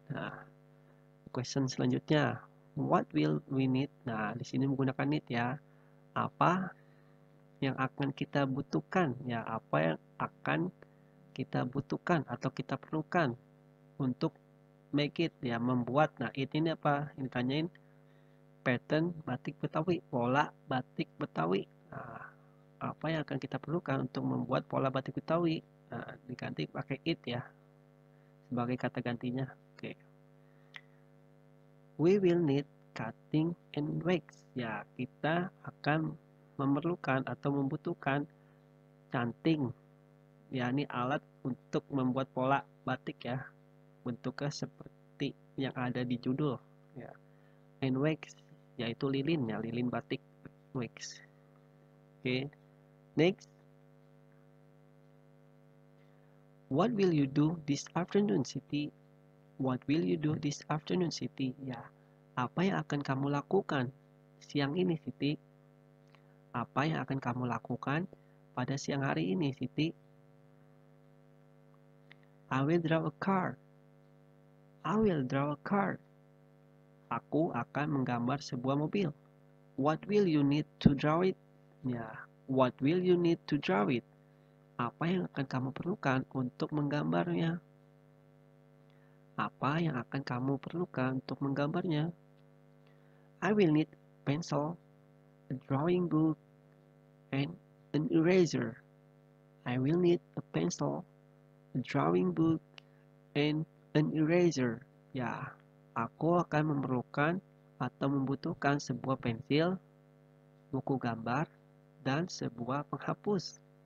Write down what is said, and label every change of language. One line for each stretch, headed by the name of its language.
English: Nah, question
Indonesian: selanjutnya,
English: what will we need?
Indonesian: Nah, di sini menggunakan need ya. Apa yang akan kita butuhkan ya, apa yang akan kita butuhkan atau kita perlukan untuk
English: make it
Indonesian: ya, membuat. Nah, ini apa? Ini tanyain pattern batik Betawi, pola batik Betawi. Nah, apa yang akan kita perlukan untuk membuat pola batik Betawi? Nah, diganti pakai it ya sebagai kata gantinya. Oke.
English: We will need cutting and wax.
Indonesian: Ya, kita akan memerlukan atau membutuhkan canting. Ya, ini alat untuk membuat pola batik ya. Bentuknya seperti yang ada di judul ya.
English: And wax
Indonesian: yaitu lilin ya, lilin batik wax. Oke.
English: Next. What will you do this afternoon, Siti? What will you do this afternoon, Siti?
Indonesian: Ya, apa yang akan kamu lakukan siang ini, Siti? Apa yang akan kamu lakukan pada siang hari ini, Siti?
English: I will draw a card. I will draw a card.
Indonesian: Aku akan menggambar sebuah mobil.
English: What will you need to draw it? Ya, what will you need to draw it?
Indonesian: Apa yang akan kamu perlukan untuk menggambarnya? Apa yang akan kamu perlukan untuk menggambarnya?
English: I will need pencil, a drawing book, and an eraser. I will need a pencil, a drawing book, and an eraser.
Indonesian: Ya, aku akan memerlukan atau membutuhkan sebuah pensil, buku gambar, dan sebuah penghapus.